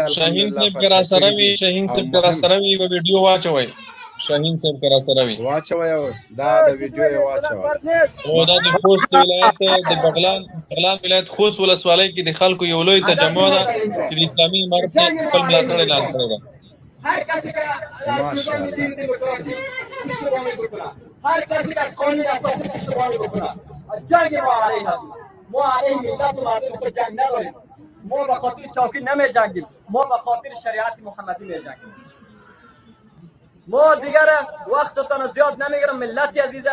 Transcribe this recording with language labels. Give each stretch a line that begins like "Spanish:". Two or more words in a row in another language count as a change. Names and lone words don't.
Pashto: شاهین صاحب کرا سره وي شاهین صاحب کرا سره وي ویډیو واچوي شاهین صاحب کرا سره وي واچوي دا د ویډیو یې واچوي او دا د خوست ولایت د بغلان ولایت خوست ولسوالۍ کې د خلکو یو لوی تجمع ده چې د اسلامي امارت خپل ملاتړ اعلان کړی ده.
Persian: هر کسی که هر کسی که از قانون اساسی پشتیبانی بکنه از جنگ ما علیه هستیم. ما علیه ملت و مردم خود جنگ نداریم. ما به خاطر چاکی نمی جنگیم. ما به خاطر شریعت محمدی می جنگیم. ما دیگر وقتتان زیاد نمیگیرم ملت عزیزه.